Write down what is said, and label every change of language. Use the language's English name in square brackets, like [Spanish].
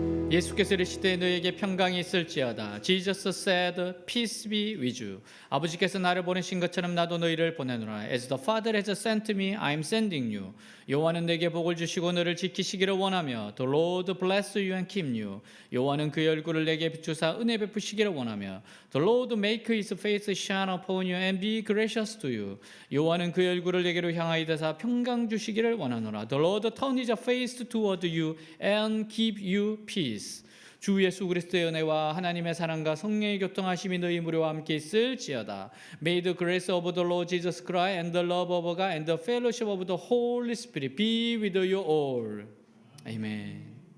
[Korean] 예수께서 이르시되 너에게 평강이 있을지어다. [English] Jesus said, peace be with you. [Korean] 아버지께서 나를 보내신 것처럼 나도 너희를 보내노라. [English] As the Father has sent me, I am sending you. [Korean] 여호와는 내게 복을 주시고 너를 지키시기를 원하며 [English] The Lord bless you and keep you. [Korean] 여호와는 그의 얼굴을 내게 비추사 은혜 베푸시기를 원하며 [English] The Lord make his face shine upon you and be gracious to you. [Korean] 여호와는 그의 얼굴을 내게로 향하여 대사 평강 주시기를 원하노라. [English] The Lord turn his face toward you and give you peace. [Korean] 주 예수 그리스도의 은혜와 하나님의 사랑과 성령의 교통하심이 너희 무리와 함께 있을지어다. [English] May the grace of the Lord Jesus Christ and the love of God and the fellowship of the Holy Spirit be with you all. Amen.